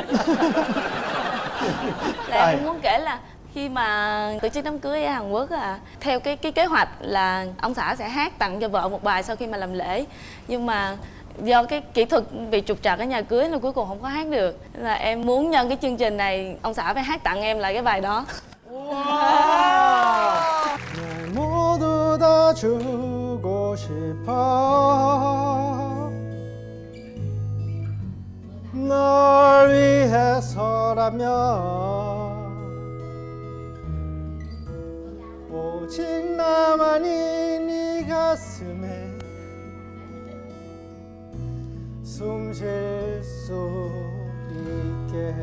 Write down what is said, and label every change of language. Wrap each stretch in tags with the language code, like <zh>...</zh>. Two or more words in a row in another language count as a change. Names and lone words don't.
<vi>Là em muốn kể là khi mà tổ chức đám cưới ở Hàn Quốc theo cái kế hoạch là ông xã sẽ hát tặng cho vợ một bài sau khi mà làm lễ, nhưng mà do cái kỹ thuật bị trục trặc ở nhà cưới nên cuối cùng không có hát được. Nên là em muốn nhân cái chương trình này ông xã phải hát tặng em lại cái bài đó.</vi> <ko>모두 다 주고 싶어 널 위해서라면 오직 나만이 네 가슴에 숨 쉴 수 있게</ko>